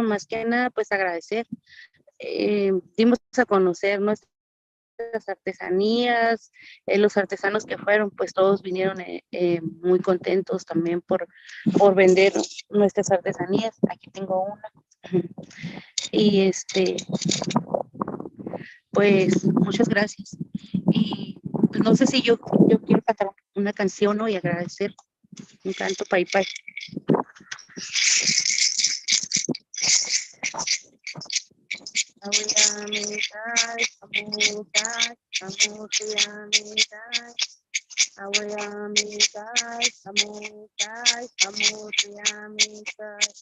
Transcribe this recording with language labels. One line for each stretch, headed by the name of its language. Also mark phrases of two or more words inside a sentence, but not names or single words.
Spanish: Más que nada, pues agradecer. Dimos a conocer nuestras artesanías, los artesanos que fueron, pues todos vinieron muy contentos también por vender nuestras artesanías. Aquí tengo una. Y pues muchas gracias. Y pues, no sé si yo quiero cantar una canción, ¿no? Y agradecer un canto Pai Pai.
Paipai: Awayamitai, amutai, amutiyamitai. Awayamitai, amutai, amutiyamitai.